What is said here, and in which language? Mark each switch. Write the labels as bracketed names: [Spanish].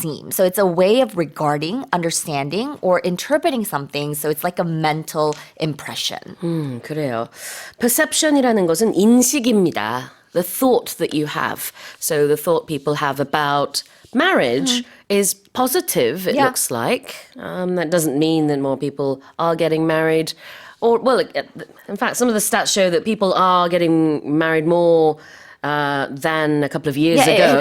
[English] So it's a way of regarding, understanding, or interpreting something. So it's like a mental impression. [Korean] 그래요. Perception이라는 것은 인식입니다. [English] The thought that you have. So the thought people have about marriage is positive, it looks like. That doesn't mean that more people are getting married. Or, well, in fact, some of the stats show that people are getting married more than a couple of years ago.